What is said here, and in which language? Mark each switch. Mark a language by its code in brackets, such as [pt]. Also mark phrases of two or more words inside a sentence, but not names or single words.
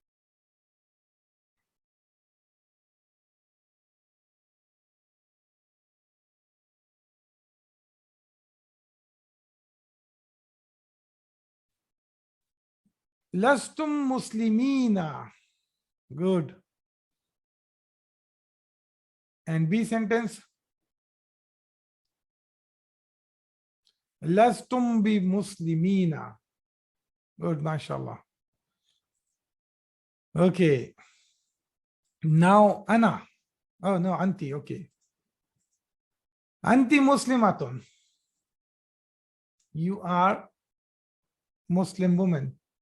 [ar] لستم مسلمين. [en] Good. And B sentence? [ar] لستم بمسلمين. [en] Good, mashallah. Okay. Now ana. Oh no, anti. Okay. [ar] أنتِ مسلمةٌ. [en] You are Muslim woman.